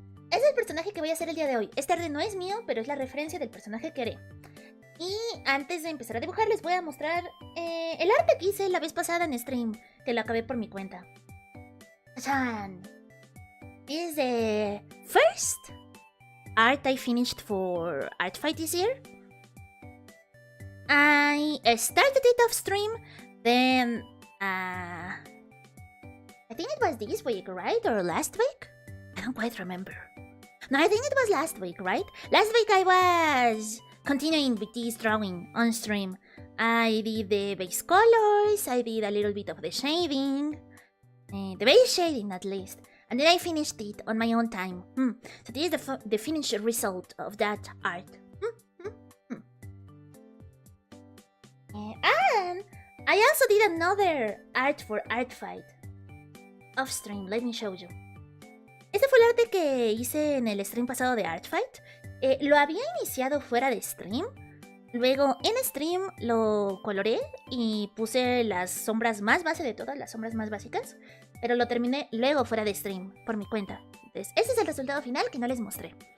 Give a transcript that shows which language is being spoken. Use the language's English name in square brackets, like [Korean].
[Spanish] Es el personaje que voy a hacer el día de hoy. Este arte no es mío, pero es la referencia del personaje que haré. Y antes de empezar a dibujar les voy a mostrar el arte que hice la vez pasada en stream, que lo acabé por mi cuenta. ¡Tachan! [English] This is the first art I finished for Artfight this year. I started it off stream, then I think it was this week, right? Or last week? I don't quite remember. No, I think it was last week, right? Last week I was continuing with this drawing on stream. I did the base colors, I did a little bit of the shading, the base shading at least, and then I finished it on my own time. So this is the finished result of that art. And I also did another art for Artfight off stream. Let me show you. [Spanish] Este fue el arte que hice en el stream pasado de Artfight. Lo había iniciado fuera de stream. Luego en stream lo coloré y puse las sombras más base de todas, las sombras más básicas. Pero lo terminé luego fuera de stream, por mi cuenta. Entonces, ese es el resultado final que no les mostré.